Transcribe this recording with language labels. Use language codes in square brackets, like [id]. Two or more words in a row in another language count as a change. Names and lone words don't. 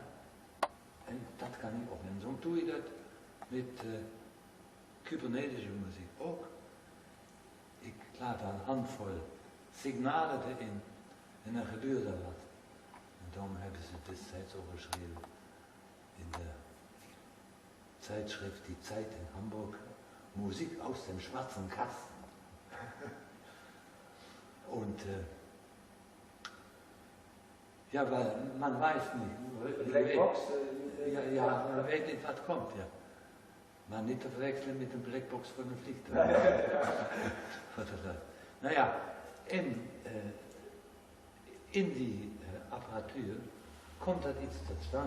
[nl] En dat kan ik op. En zo doe je dat met kybernetische muziek ook. Ik laat daar een handvol signalen erin en dan gebeurt er wat. En daarom hebben ze destijds ook geschreven in de Zeitschrift Die Zeit in Hamburg. [de] Musik aus dem schwarzen Kasten. Und ja, weil man weiß nicht. [nl] De blackbox. Ja, man weet niet wat komt, ja. Maar niet te verwechseln met een blackbox van een vliegtuig. Nou ja, en in die apparatuur komt dat iets tot stand.